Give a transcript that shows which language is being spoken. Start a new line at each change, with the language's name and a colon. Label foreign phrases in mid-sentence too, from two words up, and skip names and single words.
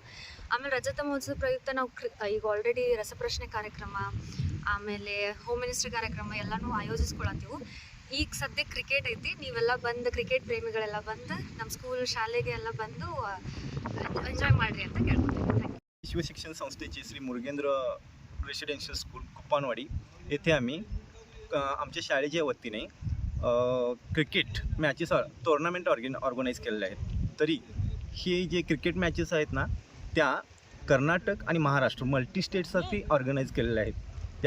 Kannada: ಆಮೇಲೆ ರಜತ ಮಹೋತ್ಸವ ಪ್ರಯುಕ್ತ ನಾವು ಈಗ ಆಲ್ರೆಡಿ ರಸಪ್ರಶ್ನೆ ಕಾರ್ಯಕ್ರಮ, ಆಮೇಲೆ
English: home ministry
Kannada: ಕಾರ್ಯಕ್ರಮ ಎಲ್ಲನೂ ಆಯೋಜಿಸ್ಕೊಳತ್ತೀವಿ. ಈಗ ಸದ್ಯಕ್ಕೆ ಕ್ರಿಕೆಟ್ ಐತಿ. ನೀವೆಲ್ಲ ಬಂದು, ಕ್ರಿಕೆಟ್ ಪ್ರೇಮಿಗಳೆಲ್ಲ ಬಂದು ನಮ್ಮ ಸ್ಕೂಲ್ ಶಾಲೆಗೆ ಎಲ್ಲ ಬಂದು ಎಂಜಾಯ್ ಮಾಡಿರಿ ಅಂತ ಕೇಳ್ಕೊತೀನಿ.
Marathi: विश्व शिक्षण संस्थेची श्री मुरुघेंद्र रेसिडेन्शियल स्कूल कुप्पानवाडी येथे आम्ही आमच्या शाळेच्या वतीने
English: cricket matches tournament organise
Marathi: केलेले आहेत. तरी हे जे
English: cricket matches
Marathi: आहेत ना, त्या कर्नाटक आणि महाराष्ट्र मल्टी स्टेट्ससाठी ऑर्गनाईज केलेले आहेत.